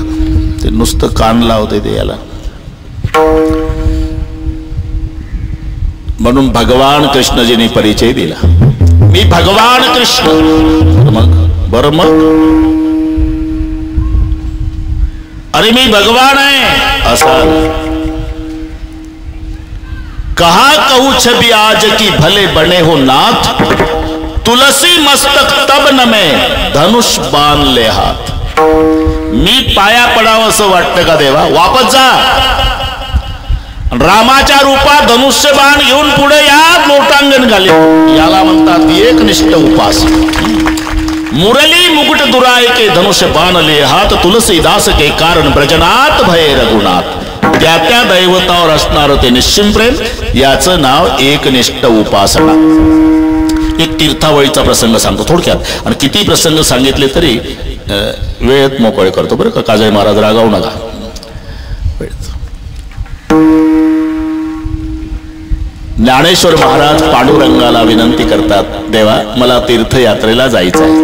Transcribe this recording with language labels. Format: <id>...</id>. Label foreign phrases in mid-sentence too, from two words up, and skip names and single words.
<mr>ते नुसतं कान लावते ते याला. म्हणून भगवान कृष्णजींनी परिचय दिला, मी भगवान कृष्ण. बरं मग अरे मी भगवान आहे असा.</mr> <hi>कहा कहू छबी आज की भले बने हो नाथ, तुलसी मस्तक तब न में धनुष बाण ले हात.</hi> <mr>मी पाया पडावं असं वाटतं का देवा?</mr> <hi>वापस जा.</hi> <mr>रामाच्या रूपात धनुष्य बाण घेऊन पुढे या, लोटांगण घाले. याला म्हणतात एकनिष्ठ उपास.</mr> <hi>मुरली मुकुट दुराय के धनुष्य बाण ले हात, तुलसीदास के कारण ब्रजनाथ भय रघुनाथ.</hi> <mr>त्या त्या दैवतावर असणार ते निश्चिम प्रेम, याचं नाव एकनिष्ठ उपासना. एक तीर्थावळीचा प्रसंग सांगतो थोडक्यात, आणि किती प्रसंग सांगितले तरी वेळेत मोकळे करतो बरं का. काजळे महाराज रागावू नका. ज्ञानेश्वर महाराज पांडुरंगाला विनंती करतात, देवा मला तीर्थयात्रेला जायचं आहे.</mr>